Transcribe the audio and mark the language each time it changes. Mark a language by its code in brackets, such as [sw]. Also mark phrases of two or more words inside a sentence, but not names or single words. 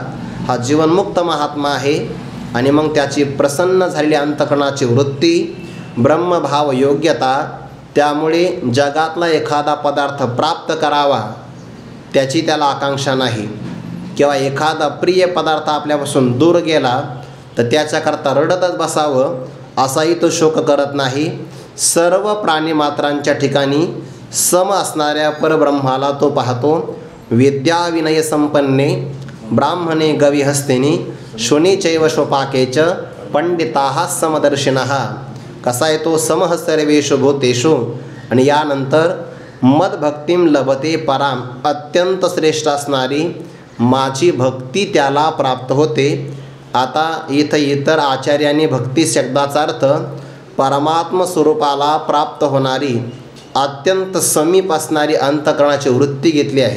[mr] हा जीवनमुक्त महात्मा आहे. आणि मग त्याची प्रसन्न झालेली अंतःकरणाची वृत्ती, ब्रह्मभाव योग्यता, त्यामुळे जगातला एखादा पदार्थ प्राप्त करावा त्याची त्याला आकांक्षा नाही, किंवा एखादा प्रिय पदार्थ आपल्यापासून दूर गेला तर त्याच्याकरता रडतच बसावं असाही तो शोक करत नाही. सर्व प्राणीमात्रांच्या ठिकाणी सम असणाऱ्या परब्रह्माला तो पाहतो. [sa] विद्या विनय संपन्ने ब्राह्मणे गविहस्तिनी शुनी चैव स्वपाकेच पंडिताः समदर्शिनः. [mr] कसा आहे तो? [sa] समः सर्वेषु भूतेषु. [mr] आणि यानंतर [sa] मदभक्तिम लभते पराम, [mr] अत्यंत श्रेष्ठ असणारी माझी भक्ती त्याला प्राप्त होते. आता इथं इतर आचार्यांनी भक्ती शब्दाचा अर्थ परमात्म स्वरूपाला प्राप्त होणारी, अत्यंत समीप असणारी अंतःकरणाची वृत्ती घेतली आहे.